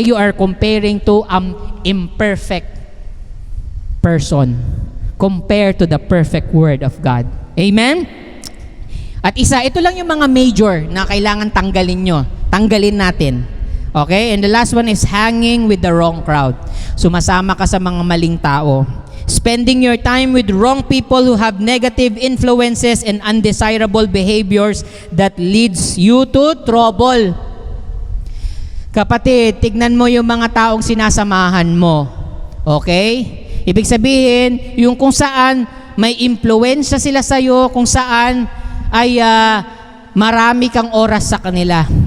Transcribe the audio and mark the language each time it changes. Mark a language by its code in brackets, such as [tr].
[en] You are comparing to an imperfect person. Compare to the perfect Word of God. [tl] Amen? At ito lang yung mga major na kailangan tanggalin natin. Okay? [en] And the last one is hanging with the wrong crowd. [tl] Sumasama ka sa mga maling tao. [en] Spending your time with wrong people who have negative influences and undesirable behaviors that leads you to trouble. [tl] Kapatid, tignan mo yung mga taong sinasamahan mo. Okay? Ibig sabihin, yung kung saan may impluwensya sila sa'yo, kung saan ay marami kang oras sa kanila.